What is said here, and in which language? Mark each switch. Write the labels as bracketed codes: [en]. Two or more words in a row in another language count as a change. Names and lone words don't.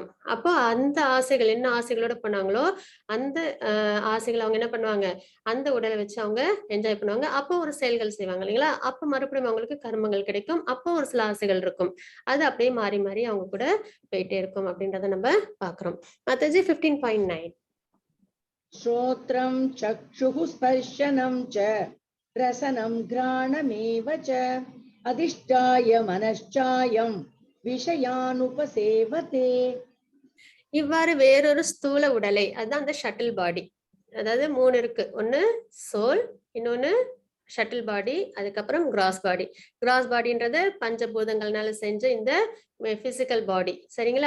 [ta] அப்போ அந்த ஆசைகள் என்ன ஆசைகளோட பண்ணாங்களோ அந்த ஆசைகள் அவங்க என்ன பண்ணுவாங்க, அந்த உடலை வச்சு அவங்க என்ஜாய் பண்ணுவாங்க. அப்போ ஒரு செயல்கள் செய்வாங்க இல்லைங்களா, அப்போ மறுபடியும் அவங்களுக்கு கர்மங்கள் கிடைக்கும். அப்போ ஒரு சில ஆசைகள் இருக்கும், அது அப்படியே மாறி மாறி அவங்க கூட போயிட்டே இருக்கும் அப்படின்றத நம்ம பாக்குறோம். மத்தஜி 15.9 [sa] श्रोत्रं चक्षुः स्पर्शनं च रसनं घ्राणमेव च अधिष्ठाय मनश्चायं விஷயானுபசேவதே. [ta] இவ்வாறு வேறொரு ஸ்தூல உடலை, அதுதான் அந்த [en] subtle body, [ta] அதாவது 3 இருக்கு, ஒன்னு சோல், இன்னொன்னு [en] subtle body, [ta] அதுக்கப்புறம் [en] gross body [ta] பஞ்சபூதங்கள்னால செஞ்ச இந்த [en] physical body, [ta] சரிங்களா.